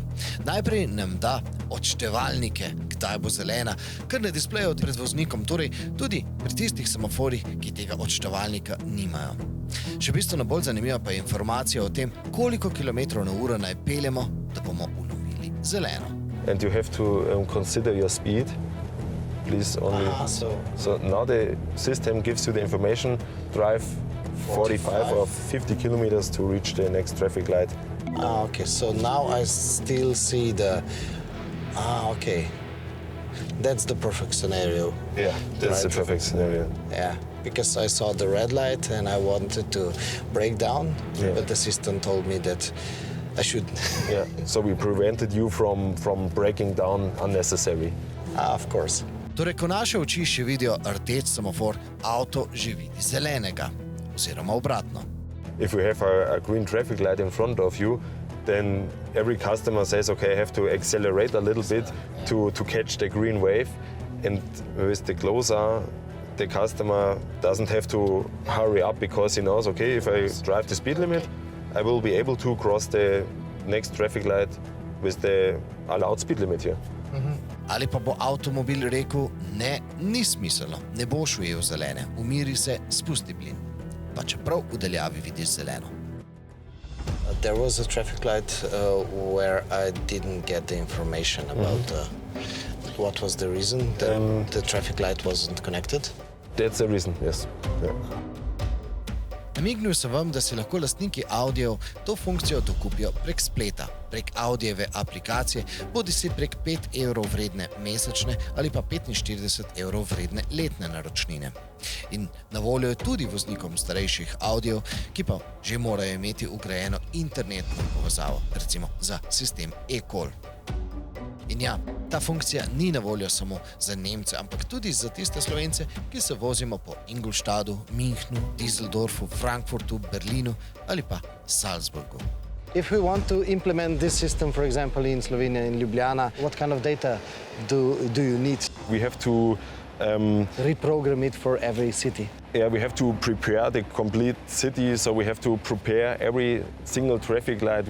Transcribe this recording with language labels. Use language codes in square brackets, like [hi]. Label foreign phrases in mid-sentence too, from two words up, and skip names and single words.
[sl] Najprej nam da odštevalnike, kdaj bo zelena, kar na displeju pred voznikom, torej tudi pri tistih semaforjih, ki tega odštevalnika nimajo. Še bistveno bolj zanimiva pa je informacija o tem, koliko kilometrov na uro naj peljemo, da bomo ulovili zeleno. [en] And you have to consider your speed. Please only. So now the system gives you the information, drive 45 or 50 kilometers to reach the next traffic light. Okay, so now I still see the... okay. That's the perfect scenario. Yeah, that's the perfect scenario. Yeah, because I saw the red light and I wanted to break down, but the system told me that I should. Yeah, so we prevented you from breaking down unnecessary. Of course. [sl] Torej, ko naše oči še vidijo rdeč semafor, avto že vidi zelenega, oziroma obratno. [en] If you have a green traffic light in front of you, then every customer says, okay, I have to accelerate a little bit to catch the green wave. And with the closer, the customer doesn't have to hurry up because he knows, okay, if I drive the speed limit, I will be able to cross the next traffic light with the allowed speed limit here. [sl] Ali pa bo avtomobil rekel, ne, ni smiselno, ne boš ujel zelene, umiri se, spusti plin. Pa čeprav v daljavi vidiš zeleno. [en] There was a traffic light where I didn't get the information about what was the reason that the traffic light wasn't connected. That's the reason, yes. Yeah. [sl] Namignil sem vam, da si lahko lastniki Audijev to funkcijo dokupijo prek spleta, prek Audijeve aplikacije, bodi si prek 5 evrov vredne mesečne ali pa 45 evrov vredne letne naročnine. In na voljo je tudi voznikom starejših Audijev, ki pa že morajo imeti vgrajeno internetno povezavo, recimo za sistem eCall. In ja, ta funkcija ni na voljo samo za Nemce, ampak tudi za tiste Slovence, ki se vozimo po Ingolstadtu, Münchnu, Düsseldorfu, Frankfurtu, Berlinu ali pa Salzburgu. [en] If we want to implement this system, for example, in Slovenia, in Ljubljana, what kind of data do you need? We have to Reprogram it for every city. Yeah, we have to prepare the complete city, so we have to prepare every single traffic light.